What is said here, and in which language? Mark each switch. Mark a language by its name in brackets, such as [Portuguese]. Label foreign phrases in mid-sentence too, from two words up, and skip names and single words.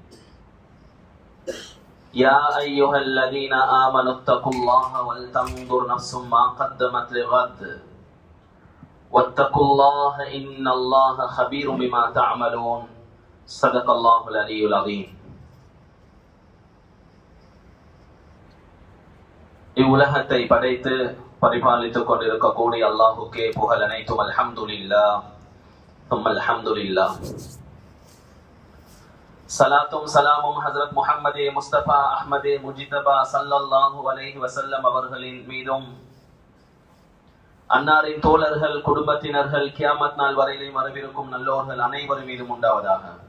[Arabic] يا أيها الذين آمنوا اتقوا الله ولتنظر نفس ما قدمت لغد واتقوا الله إن الله خبير بما تعملون. صدق الله العلي العظيم. [Tamil] இவ்வுலகத்தை படைத்து பரிபாலித்துக் கொண்டிருக்கக்கூடிய அல்லாஹுக்கே புகழ் அனைத்தும். அல்ஹம்துலில்லாஹ் தும்மல் அல்ஹம்துலில்லாஹ். சலாத்தும் சலாமும் ஹஜ்ரத் முஹம்மதே முஸ்தபா அஹ்மதே முஜிதபா [Arabic] صلى الله عليه وسلم [Tamil] அவர்களின் மீதும், அன்னாரின் தோழர்கள், குடும்பத்தினர்கள், கியாமத் நாள் வரையிலும் வரவிருக்கும் நல்லோர்கள் அனைவரும் மீதும் உண்டாவதாக.